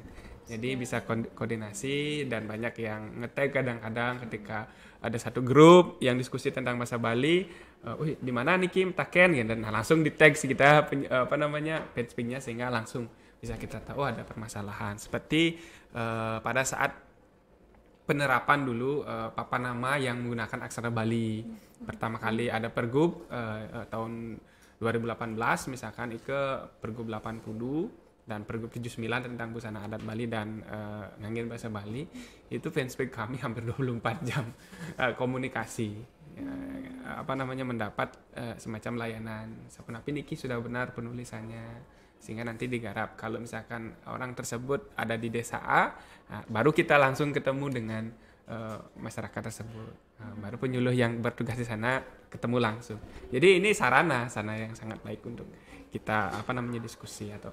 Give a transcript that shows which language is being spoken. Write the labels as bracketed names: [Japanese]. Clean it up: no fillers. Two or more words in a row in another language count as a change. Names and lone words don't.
[Indonesian] Jadi bisa koordinasi dan banyak yang nge-tag kadang-kadang ketika ada satu grup yang diskusi tentang bahasa Bali, di mana nih Kim Taken gitu, dan langsung di-tag kita Penspeak-nya sehingga langsung bisa kita tahu ada permasalahan. Seperti pada saat penerapan dulu papan nama yang menggunakan aksara Bali. Pertama kali ada Pergub tahun 2018 misalkan itu Pergub 80 dan Pergub 79 tentang busana adat Bali dan ngangin bahasa Bali. Itu Penspeak kami hampir 24 jam komunikasi. Mendapat semacam layanan. [Balinese] Sapunapi niki [Indonesian] sudah benar penulisannya, sehingga nanti digarap. Kalau misalkan orang tersebut ada di desa A, baru kita langsung ketemu dengan masyarakat tersebut. Baru penyuluh yang bertugas di sana ketemu langsung. Jadi ini sarana yang sangat baik untuk kita diskusi atau